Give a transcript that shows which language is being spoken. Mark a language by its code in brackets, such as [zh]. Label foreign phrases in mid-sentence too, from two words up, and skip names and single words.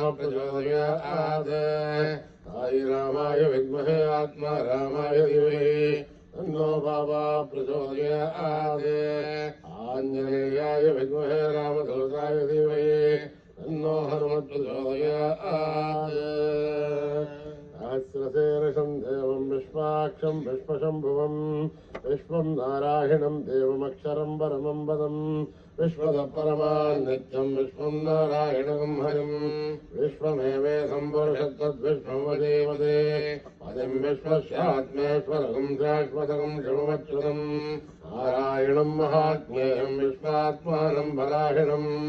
[sa] ప్రచోదయాత్ సాయి రామాయ విద్మహే ఆత్మారామాయ ధీమహి తన్నో బాబా ప్రచోదయాత్ ఆంజనేయాయ విద్మహే రామదూతాయ ధీమహి తన్నో హనుమత్ ప్రచోదయాత్ సహస్రశీర్షం దేవం విశ్వా विष्णुपाक्षं विश्वशम्भुवं विश्वं नारायणं देवमक्षरं परमं पदं विश्वतः परमान् नित्यं विश्वं नारायणं हरिं विश्वमेवेदं पुरुषत्तद्विश्वं वदेवदे पदिं विश्वस्यात्मेश्वरं शाश्वतं शिवमच्युतं नारायणं महात्म्येयं विश्वात्मानं परायणं